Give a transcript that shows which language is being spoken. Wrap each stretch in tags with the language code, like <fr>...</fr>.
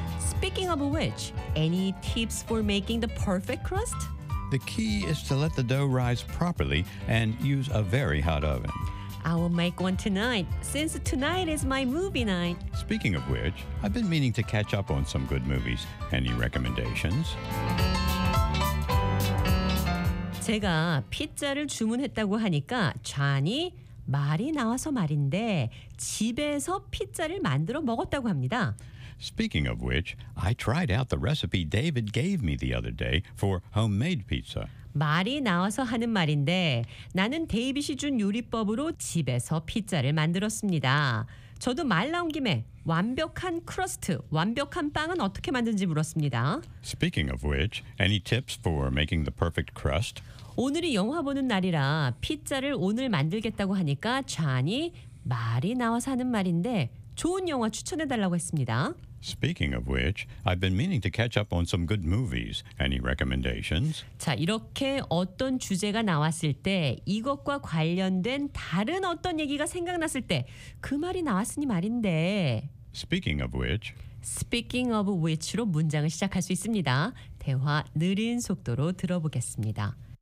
<en>Speaking of which, any tips for making the perfect crust? The key is to let the dough rise properly and use a very hot oven. I will make one tonight, since tonight is my movie night. Speaking of which, I've been meaning to catch up on some good movies. Any recommendations?</en> <ko>제가 피자를 주문했다고 하니까 존이 말이 나와서 말인데 집에서 피자를 만들어 먹었다고 합니다.</ko> <en>Speaking of which, I tried out the recipe David gave me the other day for homemade pizza.</en> <ko>말이 나와서 하는 말인데 나는 데이빗이 준 요리법으로 집에서 피자를 만들었습니다. 저도 말 나온 김에 완벽한 크러스트, 완벽한 빵은 어떻게 만드는지 물었습니다.</ko> <en>Speaking of which, any tips for making the perfect crust?</en> <ko>오늘이 영화 보는 날이라 피자를 오늘 만들겠다고 하니까 존이 말이 나와서 하는 말인데 좋은 영화 추천해 달라고 했습니다.</ko> <en>Speaking of which, I've been meaning to catch up on some good movies. Any recommendations?</en> <ko>자, 이렇게 어떤 주제가 나왔을 때 이것과 관련된 다른 어떤 얘기가 생각났을 때 그 말이 나왔으니 말인데</ko> <en>Speaking of which Speaking of which</en> <ko>로 문장을 시작할 수 있습니다. 대화 느린 속도로 들어보겠습니다.</ko>